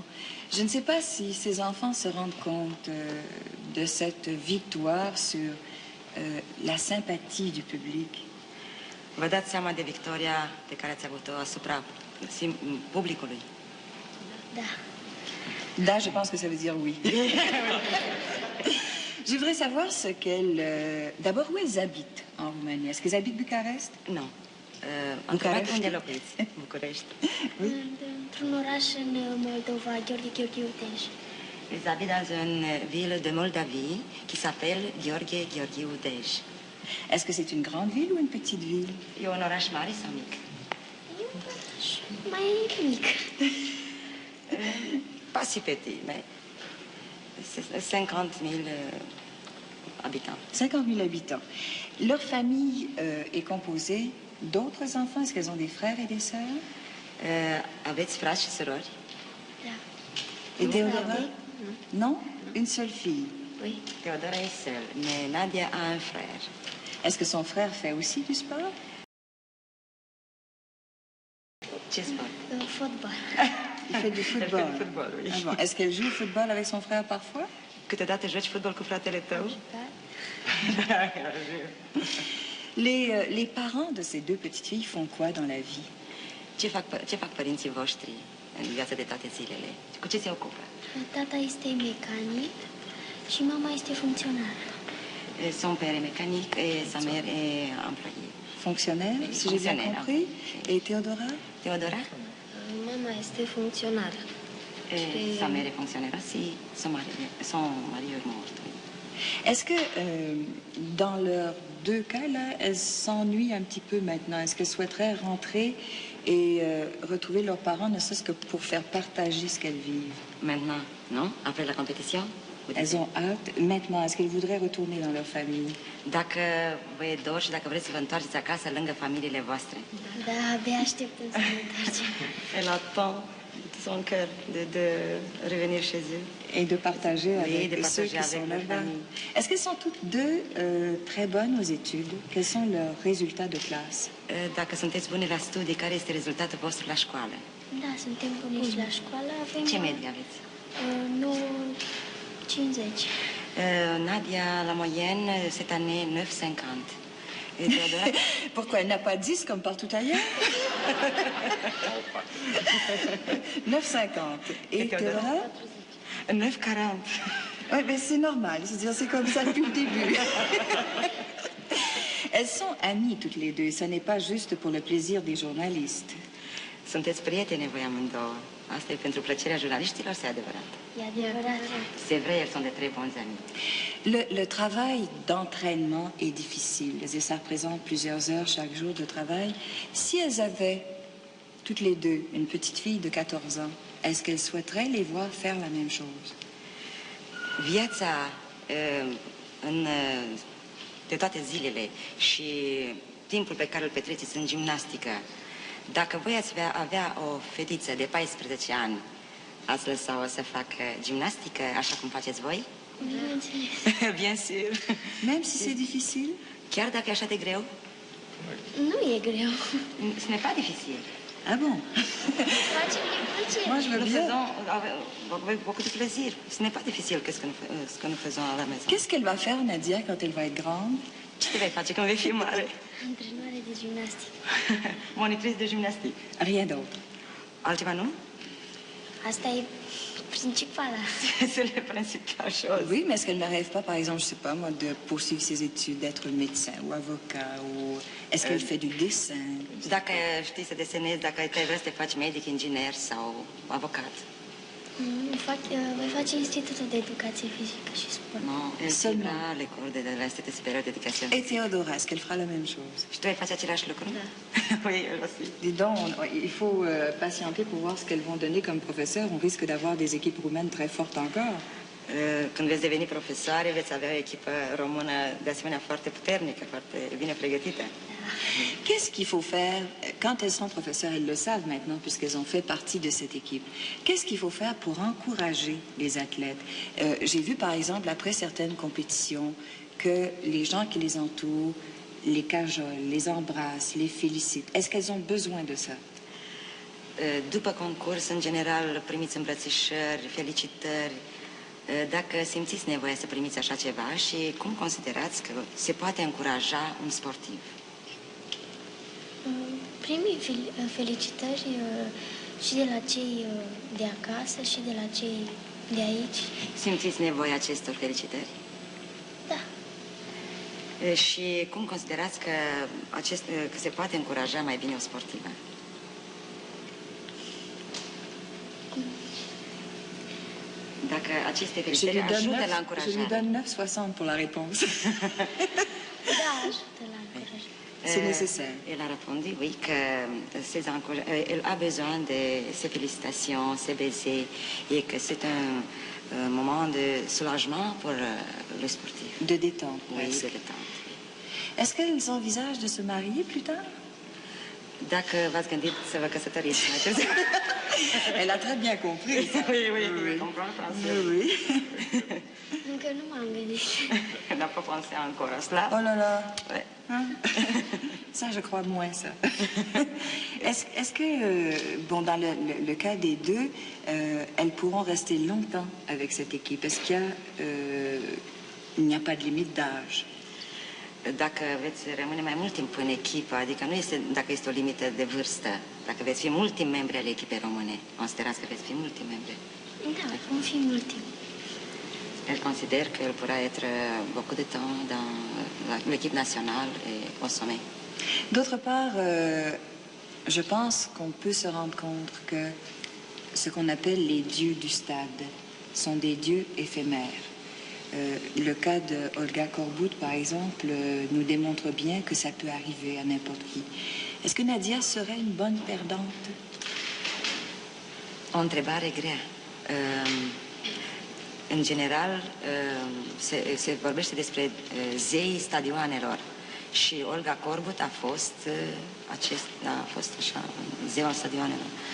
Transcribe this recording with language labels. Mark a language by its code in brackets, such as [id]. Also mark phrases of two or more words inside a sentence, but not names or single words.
[fr] Je ne sais pas si ces enfants se rendent compte de cette victoire sur la sympathie du public. [ro] Vă dați seama de victoria pe care ați avut-o asupra publicului? Da. Da, [fr] je pense que ça veut dire oui. Je voudrais savoir ce qu'elles... D'abord, où elles habitent en Roumanie? Est-ce qu'elles habitent Bucarest? Non. Bucarest. [ro] Unde locuiți? București. Într-un oraș în Moldova, Gheorghe Udeș. [fr] Ils habitent dans une ville de Moldavie qui s'appelle Gheorghe Udeș. Est-ce que c'est une grande ville ou une petite ville? [ro] E un oraș mare sau mic? E un oraș mai mic. [fr] Pas si petit, mais 50 000 habitants. 50 000 habitants. Leur famille est composée d'autres enfants? Est-ce qu'elles ont des frères et des sœurs? [ro] Aveți frați și surori? Da. [fr] Et Théodora? Non? Une seule fille? Oui. Teodora est seule, mais Nadia a un frère. Est-ce que son frère fait aussi du sport? [ro] Ce sport? Fotbal. [fr] Il fait du football. Elle fait du football, oui. Ah bon. Est-ce qu'elle joue au football avec son frère parfois? [ro] Câteodată joci fotbal cu fratele tău? [fr] Les parents de ces deux petites filles font quoi dans la vie? [ro] Ce fac părinții voștri în viața de toate zilele? Cu ce se ocupă? Tata este mecanic și mama este funcționară. [fr] Son père est mécanique et sa mère est employée. Fonctionnaire, si j'ai bien compris. Et Théodora? [ro] Teodora? Mama este funcționară. [fr] Sa mère est fonctionnaire aussi. Son mari est mort. Est-ce que dans leurs deux cas, là, elles s'ennuient un petit peu maintenant? Est-ce qu'elles souhaiteraient rentrer et retrouver leurs parents, ne serait-ce que pour faire partager ce qu'elles vivent? Maintenant, non? Après la compétition? Elles ont hâte. Maintenant, est-ce qu'elles voudraient retourner dans leur famille? [ro] Dacă vă e dor și dacă vreți să vă întoarceți acasă lângă familiile voastre. Da, abia așteptăm să ne întoarcem. [fr] Elle attend de son cœur de revenir chez eux. Et de partager avec de ceux partager qui avec sont leur là-bas. famille. Est-ce qu'elles sont toutes deux très bonnes aux études? Quels sont leurs résultats de classe? [ro] Dacă sunteți buni la studii, care este rezultatul vostru la școală? Da, suntem buni la școală. Avem Ce medie aveți? 9,50. [fr] Nadia, la moyenne, cette année, 9,50. Et Théodora? Pourquoi elle n'a pas 10 comme partout ailleurs? 9,50. Et Théodora? 9,40. Oui, mais c'est normal. C'est-à-dire, c'est comme ça depuis le début. Elles sont amies toutes les deux. Ce n'est pas juste pour le plaisir des journalistes. [ro] Sunteți prietene voi amândouă. Asta e pentru plăcerea jurnaliștilor, c'est adevărat. E adevărat. [fr] C'est vrai, elles sont de très bons amis. Le travail d'entraînement est difficile. Et ça représente plusieurs heures chaque jour de travail. Si elles avaient, toutes les deux, une petite fille de 14 ans, est-ce qu'elles souhaiteraient les voir faire la même chose? [ro] Viața de toate zilele și timpul pe care îl petreceți în gimnastică, dacă voi ați avea o fetiță de 14 ani, ați lăsa-o să facă gimnastică așa cum faceți voi? Bineînțeles. [fr] Bien sûr. Même si c'est difficile? [ro] Chiar dacă e așa de greu? Nu e greu. [fr] Ce n'est pas difficile. Ah bon? [ro] Facem din plăcere. [fr] Moi, je veux Nous bien. faisons avec beaucoup de plaisir. Ce n'est pas difficile ce que nous faisons à la maison. Qu'est-ce qu'elle va faire, Nadia, quand elle va être grande? [ro] Ce te vei face când vei fi mare? Antrenoare de gimnastică. [fr] Monitrice de gimnastique. Rien d'autre. [ro] Altceva nu? Asta e principala. [fr] C'est le principal chose. Oui, mais est-ce qu'elle ne rêve pas, par exemple, je sais pas moi, de poursuivre ses études, d'être médecin ou avocat, ou est-ce qu'elle fait du dessin? [ro] Dacă știi să desenezi, dacă te vrei să te faci medic, inginer sau avocat. Voi face Institutul de Educație Fizică și Sport. [fr] Non, elle Seulement. suivra l'école de l'Institut supérieur d'éducation. Et Théodora, est-ce qu'elle fera la même chose? [ro] Și tu vei face același lucru? Da. [fr] Oui, elle aussi. Dis donc, il faut patienter pour voir ce qu'elles vont donner comme professeur. On risque d'avoir des équipes roumaines très fortes encore. [ro] Când veți deveni profesoare, veți avea o echipă română de asemenea foarte puternică, foarte bine pregătită. [fr] Qu'est-ce qu'il faut faire quand elles sont professeurs? Elles le savent maintenant puisqu'elles ont fait partie de cette équipe. Qu'est-ce qu'il faut faire pour encourager les athlètes? J'ai vu par exemple après certaines compétitions que les gens qui les entourent les cajolent, les embrassent, les félicitent. Est-ce qu'elles ont besoin de ça? [ro] După concurs, în general, primiți îmbrățișări, felicitări. Dacă simțiți nevoia să primiți așa ceva și cum considerați că se poate încuraja un sportiv? Primii felicitări și de la cei de acasă și de la cei de aici. Simțiți nevoia acestor felicitări? Da. Și cum considerați că se poate încuraja mai bine o sportivă? Dacă aceste felicitări ajută la încurajare. [fr] Je lui donne 9,60 pour la réponse. [ro] Da, ajută la încurajare. [fr] C'est nécessaire. Elle a répondu, oui, que elle a besoin de ces félicitations, ces baisers, et que c'est un moment de soulagement pour le sportif. De détente. Oui, presque. de détente. Est-ce qu'elles envisagent de se marier plus tard? [ro] Dacă v-ați gândit să vă căsătoriți mai târziu. [fr] Elle a très bien compris. Ça. Oui, oui, oui. Comprends français. Oui. [ro] Încă nu m-am gândit. [fr] N'a pas pensé encore à cela. Oh là là. Ouais. Hein? Ça, je crois moins ça. Est-ce que, bon, dans le cas des deux, elles pourront rester longtemps avec cette équipe? Est-ce qu'il y a, il n'y a pas de limite d'âge? Dacă veți rămâne mai mult timp în echipă, adică nu este dacă este o limită de vârstă, dacă veți fi mulți membri ale echipei române, considerați că veți fi mulți membri. Da, vom fi multi. Elle considère qu'elle pourra être beaucoup de temps dans l'équipe nationale et au sommet. D'autre part, je pense qu'on peut se rendre compte que ce qu'on appelle les dieux du stade sont des dieux éphémères. Le cas de Olga Korbut, par exemple, nous démontre bien que ça peut arriver à n'importe qui. Est-ce que Nadia serait une bonne perdante? [ro] O întrebare grea. În general, se vorbește despre zeii stadioanelor și Olga Korbut a fost așa, zeul stadioanelor.